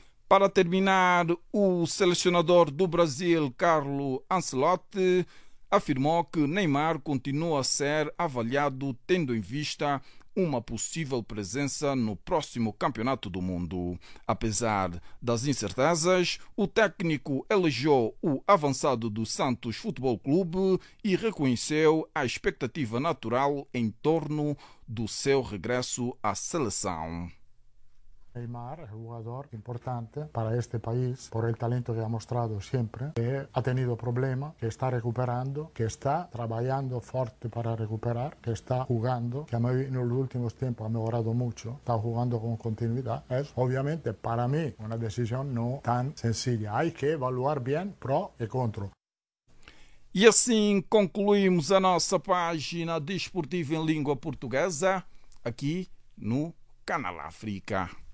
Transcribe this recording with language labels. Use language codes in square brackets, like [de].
[pt] Para terminar, o selecionador do Brasil, Carlo Ancelotti, afirmou que Neymar continua a ser avaliado, tendo em vista uma possível presença no próximo Campeonato do Mundo. Apesar das incertezas, o técnico elogiou o avançado do Santos Futebol Clube e reconheceu a expectativa natural em torno do seu regresso à seleção. [es] Neymar es un jugador importante para este país por el talento que ha mostrado siempre, que ha tenido problemas, que está recuperando, que está trabajando fuerte para recuperar, que está jugando, que en los últimos tiempos ha mejorado mucho, está jugando con continuidad. Es obviamente para mí una decisión no tan sencilla. Hay que evaluar bien pro y contra. [pt] E assim concluímos a nossa página desportiva em língua portuguesa, aqui no Canal África.